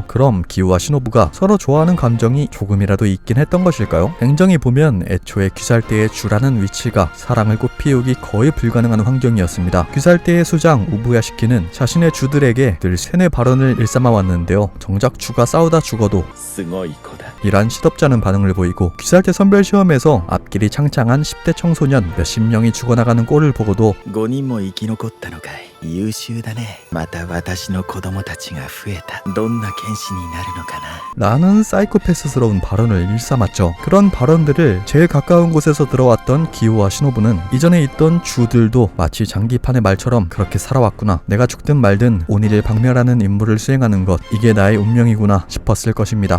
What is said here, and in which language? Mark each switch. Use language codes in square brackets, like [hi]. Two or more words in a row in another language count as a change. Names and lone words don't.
[ko] 그럼 기우와 시노부가 서로 좋아하는 감정이 조금이라도 있긴 했던 것일까요? 냉정히 보면 애초에 귀살대의 주라는 위치가 사랑을 꽃피우기 거의 불가능한 환경이었습니다. 귀살대의 수장 우부야시키는 자신의 주들에게 늘 세뇌 발언을 일삼아 왔는데요. 정작 주가 싸우다 죽어도 [ja] すごい子だ [ko] 이란 시덥잖은 반응을 보이고 귀살대 선별 시험에서 앞길이 창창한 10대 청소년 몇십 명이 죽어나가는 꼴을 보고도 [ja] 5 人も生き残ったのかい優秀だねまた私の子供たちが増えたどんな剣士になるのかな [ko] 라는 사이코패스스러운 발언을 일삼았죠. 그런 발언들을 제일 가까운 곳에서 들어왔던 기우와 시노부는 이전에 있던 주들도 마치 장기판의 말처럼 그렇게 살아왔구나. 내가 죽든 말든 오니를 박멸하는 임무를 수행하는 것, 이게 나의 운명이구나 싶었을 것입니다.